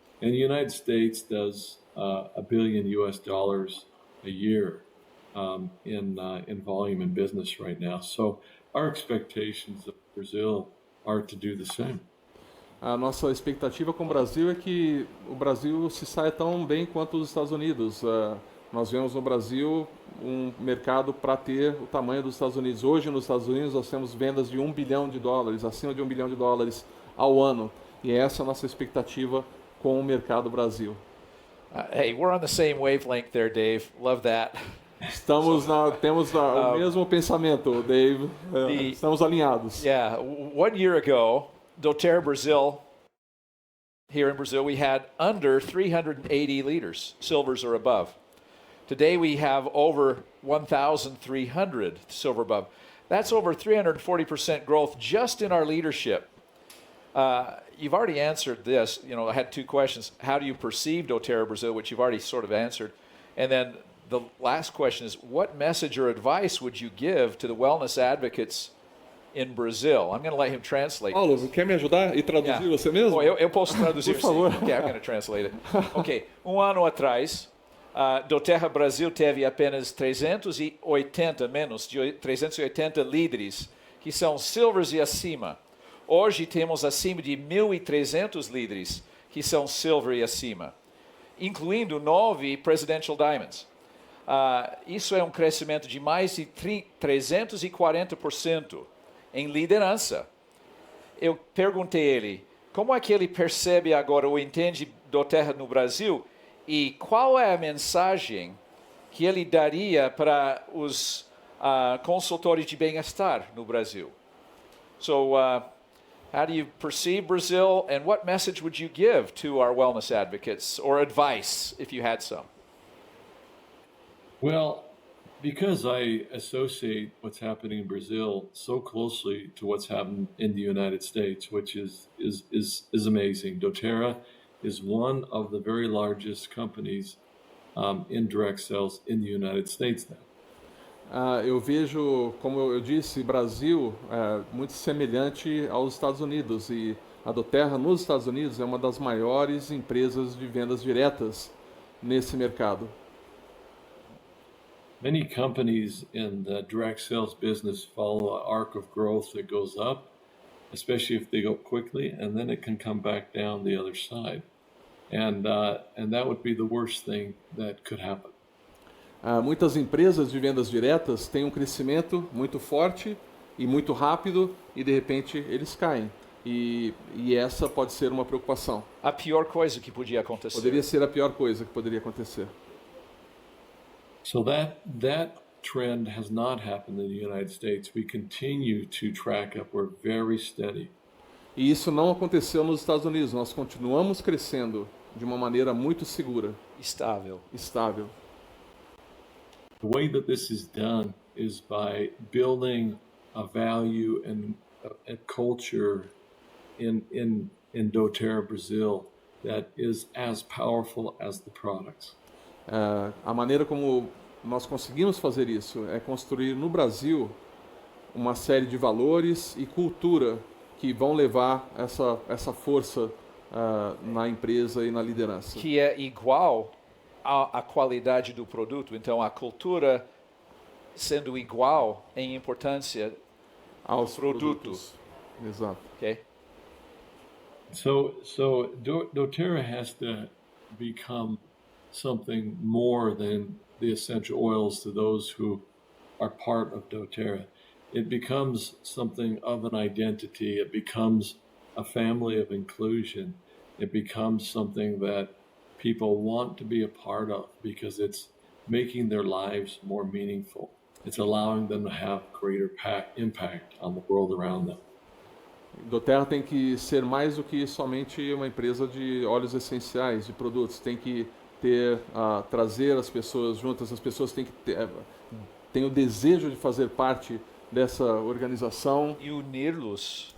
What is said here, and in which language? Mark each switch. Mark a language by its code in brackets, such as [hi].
[en] And the United States does $1 billion a year in volume in business right now. So our expectations of Brazil are to do the same. [pt] A nossa expectativa com o Brasil é que o Brasil se saia tão bem quanto os Estados Unidos. Nós vemos no Brasil um mercado para ter o tamanho dos Estados Unidos. Hoje, nos Estados Unidos, nós temos vendas de $1 bilhão, acima de $1 bilhão ao ano. E essa é a nossa expectativa com o mercado Brasil. [en] Hey, we're on the same wavelength there, Dave. Love that. [pt] Temos o mesmo pensamento, Dave. Estamos alinhados. [en] Yeah, 1 year ago, doTERRA Brazil, here in Brazil, we had under 380 leaders, silvers or above. Today we have over 1,300 silver above. That's over 340% growth just in our leadership. You've already answered this. I had two questions. How do you perceive doTERRA Brazil, which you've already sort of answered? And then the last question is, what message or advice would you give to the wellness advocates in Brazil? I'm going to let him translate. [pt] Paulo, quer me ajudar e traduzir você mesmo? Eu posso traduzir. Por favor. [en] Okay, I'm going to translate it. [pt] Okay, ano atrás, doTERRA Brasil teve apenas 380 líderes que são silvers e acima. Hoje temos acima de 1.300 líderes que são silver e acima, incluindo 9 Presidential Diamonds. Isso é um crescimento de mais de 340% em liderança. Eu perguntei a ele, como é que ele percebe agora ou entende doTERRA no Brasil e qual é a mensagem que ele daria para os consultores de bem-estar no Brasil? [en] So, how do you perceive Brazil, and what message would you give to our wellness advocates, or advice, if you had some? Well, because I associate what's happening in Brazil so closely to what's happened in the United States, which is amazing. doTERRA is one of the very largest companies in direct sales in the United States now. [pt] Eu vejo, como eu disse, Brasil muito semelhante aos Estados Unidos, e a doTERRA nos Estados Unidos é uma das maiores empresas de vendas diretas nesse mercado. [en] Many companies in the direct sales business follow an arc of growth that goes up, especially if they go quickly, and then it can come back down the other side. And that would be the worst thing that could happen. [pt] Muitas empresas de vendas diretas têm um crescimento muito forte e muito rápido e de repente eles caem. E essa pode ser uma preocupação. A pior coisa que podia acontecer. Poderia ser a pior coisa que poderia acontecer. [en] So that trend has not happened in the United States. We continue to track up. We're very steady. [pt] E isso não aconteceu nos Estados Unidos. Nós continuamos crescendo de uma maneira muito segura. Estável. [en] The way that this is done is by building a value and a culture in doTERRA Brazil that is as powerful as the products. [pt] A maneira como nós conseguimos fazer isso é construir no Brasil uma série de valores e cultura que vão levar essa força na empresa e na liderança. Que é igual à qualidade do produto. Então, a cultura sendo igual em importância Aos produtos. Exato. [en] Okay? So doTERRA has to become something more than the essential oils to those who are part of doTERRA. It becomes something of an identity. It becomes a family of inclusion. It becomes something that people want to be a part of because it's making their lives more meaningful. It's allowing them to have greater impact on the world around them. [pt] doTERRA tem que ser mais do que somente uma empresa de óleos essenciais, de produtos. Tem que trazer as pessoas juntas. As pessoas têm que têm o desejo de fazer parte dessa organização E uni-los.